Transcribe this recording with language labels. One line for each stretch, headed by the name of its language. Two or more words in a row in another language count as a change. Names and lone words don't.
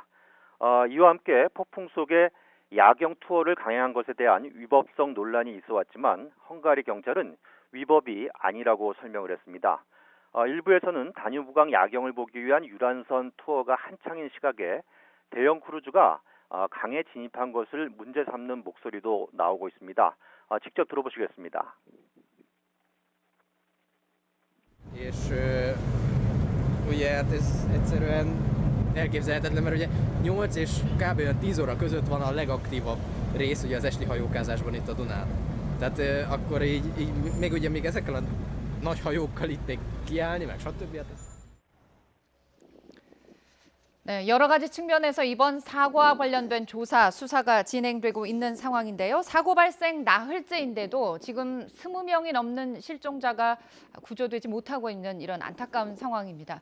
Korean: 이와 함께 폭풍 속에 야경 투어를 강행한 것에 대한 위법성 논란이 있어 왔지만 헝가리 경찰은 위법이 아니라고 설명을 했습니다. 일부에서는 다뉴브강 야경을 보기 위한 유람선 투어가 한창인 시각에 대형 크루즈가 강에 진입한 것을 문제 삼는 목소리도 나오고 있습니다. 직접 들어보시겠습니다.
Hungarian: És ugye hát ez egyszerűen elképzelhetetlen, mert ugye 8 és kb. 10 óra között van a legaktívabb rész ugye az esti hajókázásban itt a Dunán. Tehát akkor így még ugye még ezekkel a nagy hajókkal itt még kiállni, meg stb.
Korean: 네, 여러 가지 측면에서 이번 사고와 관련된 조사, 수사가 진행되고 있는 상황인데요. 사고 발생 나흘째인데도 지금 20명이 넘는 실종자가 구조되지 못하고 있는 이런 안타까운 상황입니다.